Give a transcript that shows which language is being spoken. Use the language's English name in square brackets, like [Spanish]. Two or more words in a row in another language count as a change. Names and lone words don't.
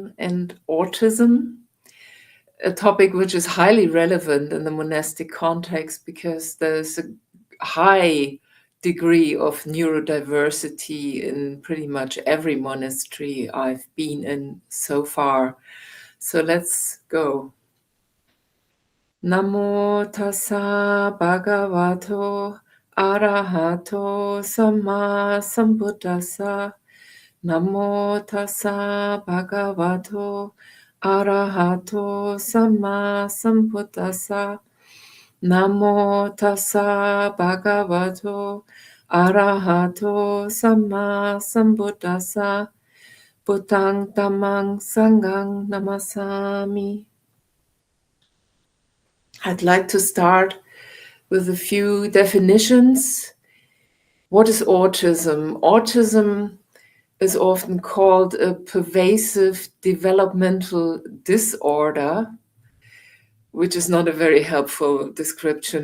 [English] and autism, a topic which is highly relevant in the monastic context because there's a high degree of neurodiversity in pretty much every monastery I've been in so far. So let's go. [Pali] Namo tassa bhagavato arahato samma sambuddhassa. Namo tassa bhagavato arahato samma sambuddhassa. Namo tassa bhagavato arahato samma sambuddhassa. Buddhang dhammang sanghang namasami. [English] I'd like to start with a few definitions. What is autism? Autism is often called a pervasive developmental disorder, which is not a very helpful description.